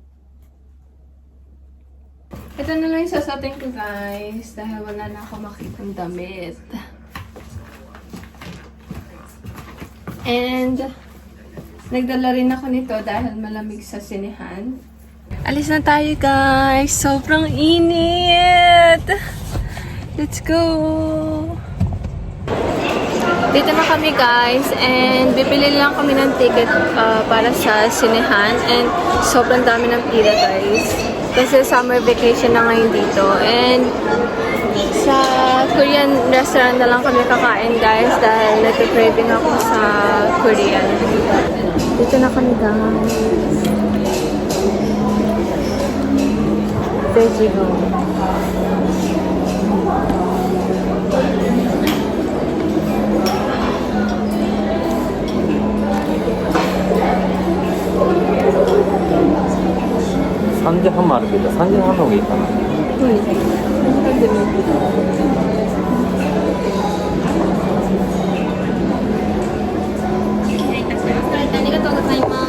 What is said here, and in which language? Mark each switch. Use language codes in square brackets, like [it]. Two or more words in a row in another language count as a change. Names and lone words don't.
[tl] Ito na lang yung sasatin ko guys dahil wala na ako makitang damit. And, nagdala rin ako nito dahil malamig sa sinehan. Alis na tayo guys! Sobrang init! [en] Let's go! [tl] Dito na kami guys and bibili lang kami ng ticket para sa sinehan and sobrang dami ng pila guys kasi [en] summer vacation [tl] na ngayon dito and sa [en] Korean restaurant [tl] na lang kami kakain guys dahil nag-craving ako sa Korean. Dito na kami guys. [en] Veggie roll. [ja] 3時半もあるけど3時半の方がいいかな。ありがとうございます。